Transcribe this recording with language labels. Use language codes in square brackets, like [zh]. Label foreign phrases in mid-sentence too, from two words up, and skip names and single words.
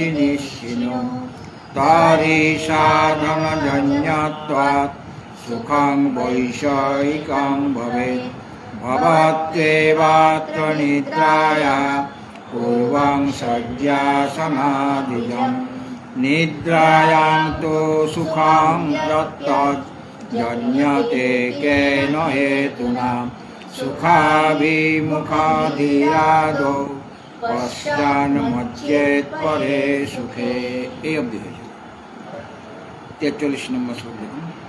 [sa] নিশ্চিনো তারি সাধনজন্যত্বাৎ সুখং বৈষয়িকং ভবেৎ ভবত্যেবাত্র নিদ্রায়া পূর্বং শয্যাসনাদিজং নিদ্রায়াং তু সুখং তত্তৎ জন্যতে কেন হেতুনা সুখাভিমুখাধিরাদো পশ্চান মজ্জেত পরে সুখে। [bn] এই অবধি হয়েছে। 43 নম্বর শ্লোক দেখুন।